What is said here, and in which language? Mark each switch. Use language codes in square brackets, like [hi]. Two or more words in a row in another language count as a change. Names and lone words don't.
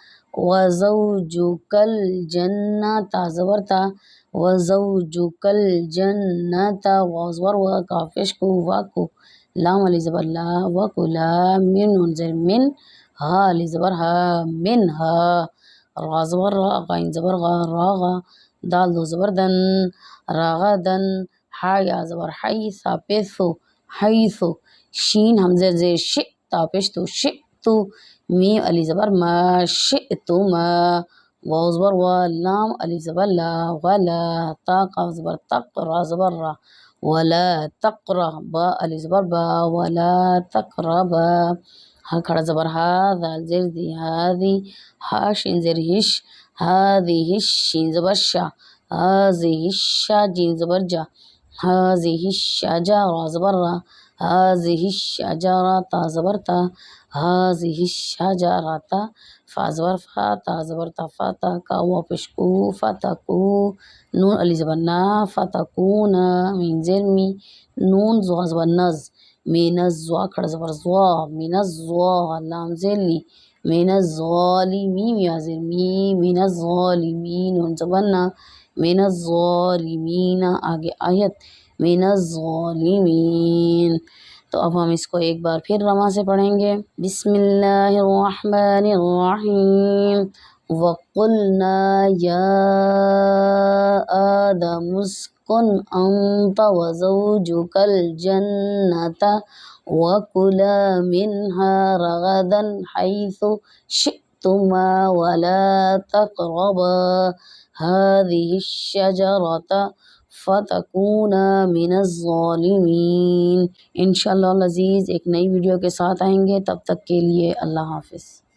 [ar] وزوجکل جنہ تا زبر تا، وزوجکل جنہ، واو زبر وا کاف پیش کو، واکو لام علی زبر لا، وکلا میم نون زبر من، ہا علی زبر ہا، من ہا، را زبر را، غین زبر غا، راغا دال دو زبر دن، راغدن، ہا یا زبر حی، سا پیسو حیثو، شین حمزہ زیر شئ تا پیش تو شئتو، میم علی زبر ما، شئتما، واو زبر وا، لام علی زبر لا، ولا، تا قاف زبر تق، را زبر را، ولا تقرا، با علی زبر با، ولا تقربا، ہا کھڑا زبر ہا، ذال زیر دی، ہادی، ہا شین زیر ہش، ہادی شین زبر شا، ہازی شا جیم زبر جا، ہازی شجا را زبر را، ہازی شجرا تا زبر تا، ہازی شجرتا، فا زبر فا، تا زبر تا، فتا کا واو پیش کو، فتکو نون علی زبر نا، فتکونا میم زیر می، نون زوا زبر نز، مین الزوا کھڑا زبر زوا، مین الزوا لام زیر لی، مین الظالمین یا زیر می، مین الظالمین نون زبر نا، مین الظالمین آگے آیت مین الظالمین۔ [ur] تو اب ہم اس کو ایک بار پھر رواں سے پڑھیں گے۔ [ar] بسم اللہ الرحمن الرحیم۔ وَقُلْنَا يَا آدَمُ اسْكُنْ أَنْتَ وَزَوْجُكَ الْجَنَّةَ وَكُلَا مِنْهَا رَغَدًا حَيْثُ شِئْتُمَا وَلَا تَقْرَبَا هَذِهِ الشَّجَرَةَ فَتَكُونَا مِنَ الظَّالِمِينَ۔ انشاءاللہ العزیز [ur] ایک نئی ویڈیو کے ساتھ آئیں گے، تب تک کے لیے اللہ حافظ۔